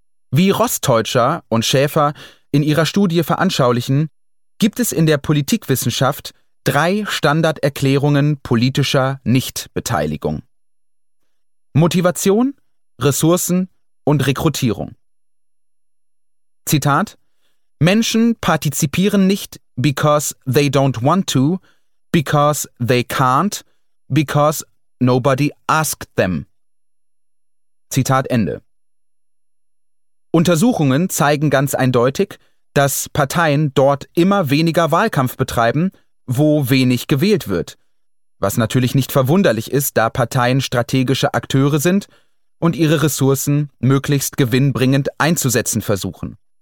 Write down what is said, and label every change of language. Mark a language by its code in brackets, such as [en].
[de] Wie Rostäuscher und Schäfer in ihrer Studie veranschaulichen, gibt es in der Politikwissenschaft drei Standarderklärungen politischer Nichtbeteiligung: Motivation, Ressourcen und Rekrutierung. Zitat: Menschen partizipieren nicht, [en] because they don't want to, because they can't, because nobody asked them. [de] Zitat Ende. Untersuchungen zeigen ganz eindeutig, dass Parteien dort immer weniger Wahlkampf betreiben, wo wenig gewählt wird. Was natürlich nicht verwunderlich ist, da Parteien strategische Akteure sind und ihre Ressourcen möglichst gewinnbringend einzusetzen versuchen.